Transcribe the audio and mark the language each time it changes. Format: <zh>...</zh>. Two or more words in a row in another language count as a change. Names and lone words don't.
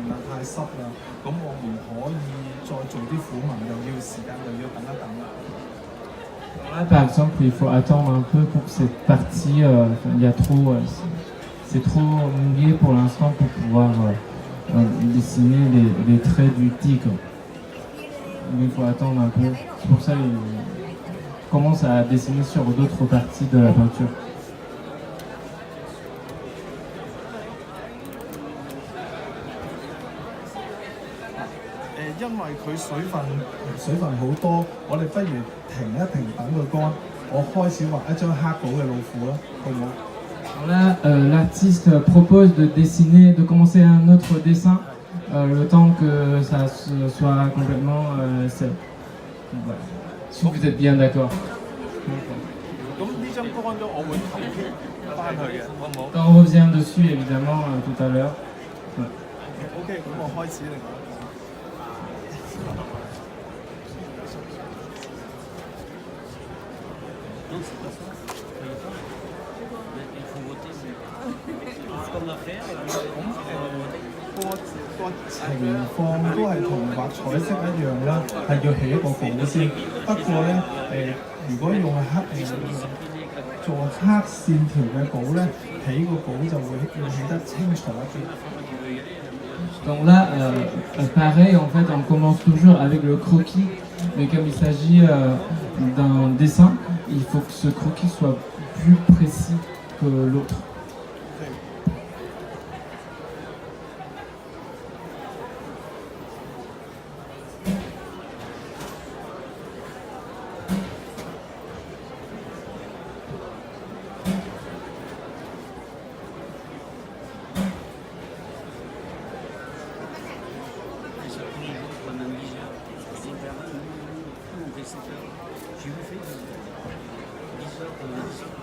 <yue>啦，太濕啦，咁我唔可以再做啲苦紋，又要時間，又要等一等啦。</yue> <fr>Là, par exemple, il faut attendre un peu pour cette partie. Il y a trop, c'est trop mouillé pour l'instant pour pouvoir dessiner les traits du tigre. Mais il faut attendre un peu. C'est pour ça qu'il commence à dessiner sur d'autres parties de la peinture.</fr> <yue>因為佢水分好多，我哋不如停一停，等佢乾。我開始畫一張黑稿嘅老虎啦，好唔好？</yue> <fr>Alors là, l'artiste propose de commencer un autre dessin, le temps que ça soit complètement sec. Voilà. Si vous êtes bien d'accord.</fr> <yue>咁呢張乾咗，我會投票翻去嘅，好唔好</yue> <fr>On revient dessus évidemment tout à l'heure. Ouais.</fr> <yue>？OK，咁我開始嚟講。</yue> <fr>Non, c'est pas ça. Il faut voter. C'est comme l'affaire.</fr> <yue>個情況都係同畫彩色一樣啦，係要起一個稿先。不過咧如果用做黑線條嘅稿咧，起個稿就會要起得清楚啲。</yue> <fr>Donc là, pareil, en fait, on commence toujours avec le croquis, mais comme il s'agit d'un dessin, il faut que ce croquis soit plus précis que l'autre. J'ai vu fait 10 heures pendant 10 heures.</fr>